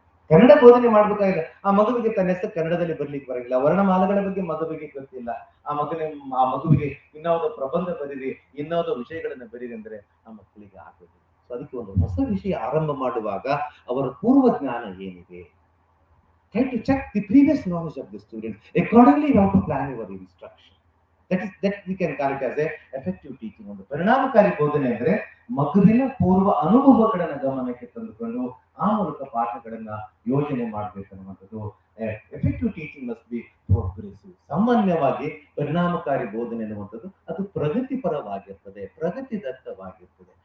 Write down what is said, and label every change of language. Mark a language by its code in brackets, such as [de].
[kn] ಕನ್ನಡ ಬೋಧನೆ ಮಾಡ್ಬೇಕಾಗಿದೆ. ಆ ಮಗುವಿಗೆ ತನ್ನ ಹೆಸರು ಕನ್ನಡದಲ್ಲಿ ಬರ್ಲಿಕ್ಕೆ ಬರಂಗಿಲ್ಲ, ವರ್ಣಮಾಲೆಗಳ ಬಗ್ಗೆ ಮಗುವಿಗೆ ಗೊತ್ತಿಲ್ಲ. ಆ ಮಗುವಿಗೆ ಇನ್ನಾವುದೋ ಪ್ರಬಂಧ ಬರೀರಿ, ಇನ್ನಾವುದೋ ವಿಷಯಗಳನ್ನ ಬರೀರಿ ಅಂದ್ರೆ ಆ ಮಕ್ಕಳಿಗೆ ಆಗೋದಿಲ್ಲ. ಸೊ ಅದಕ್ಕೆ ಒಂದು ಹೊಸ ವಿಷಯ ಆರಂಭ ಮಾಡುವಾಗ ಅವರ ಪೂರ್ವ ಜ್ಞಾನ ಏನಿದೆ, [en] try to check the previous knowledge of the student. Accordingly you have to plan your instruction. That we can call it as a effective teaching. [kn] ಒಂದು ಪರಿಣಾಮಕಾರಿ ಬೋಧನೆ ಅಂದ್ರೆ ಮಗುವಿನ ಪೂರ್ವ ಅನುಭವಗಳನ್ನ ಗಮನಕ್ಕೆ ತಂದುಕೊಂಡು ಆ ಮೂಲಕ ಪಾಠಗಳನ್ನ ಯೋಜನೆ ಮಾಡ್ಬೇಕನ್ನುವಂಥದ್ದು. [en] Effective teaching must be progressive. [kn] ಸಾಮಾನ್ಯವಾಗಿ ಪರಿಣಾಮಕಾರಿ ಬೋಧನೆ ಅನ್ನುವಂಥದ್ದು ಅದು ಪ್ರಗತಿಪರವಾಗಿರ್ತದೆ, ಪ್ರಗತಿದತ್ತವಾಗಿರ್ತದೆ.